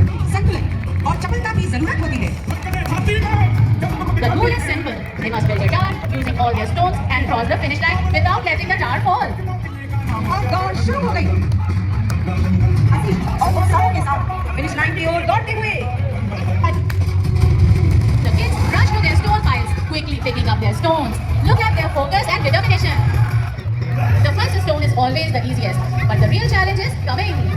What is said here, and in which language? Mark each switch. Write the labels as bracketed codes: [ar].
[hi] संतुलन और चपलता की जरूरत होती है। [en] The goal is simple. They must build a tower using all their stones and cross the finish line without letting the tower fall. [hi] और दौड़ शुरू हो गई। हंसी और उत्साह के साथ फिनिश लाइन की ओर दौड़ते हुए। [en] The kids rush to their stone piles, quickly picking up their stones. Look at their focus and determination. The first stone is always the easiest, but the real challenge is coming.